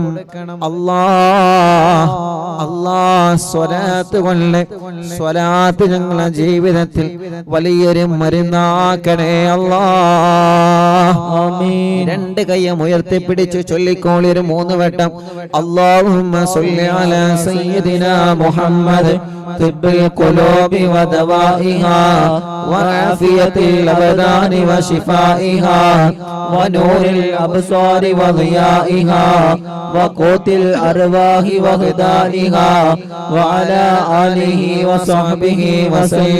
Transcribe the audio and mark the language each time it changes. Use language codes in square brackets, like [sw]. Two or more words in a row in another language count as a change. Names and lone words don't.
[ml] അല്ലാഹ് അല്ലാഹ് സ്വലാത്ത് കൊണ്ട് സ്വലാത്ത് ഞങ്ങളെ ജീവിതത്തിൽ വലിയൊരു മരുന്നാക്കണേ അല്ലാഹ്. ആമീൻ. 2 കൈയും ഉയർത്തിപ്പിടിച്ച് ചൊല്ലിക്കോളി ഒരു 3 വട്ടം. [ar] اللهم صل على سيدنا محمد طب القلوب ودوائها وعافية الأبدان وشفائها ونور الأبصار وضيائها وقوت الأرواح وهدانها وعلى آله وصحبه وسلم.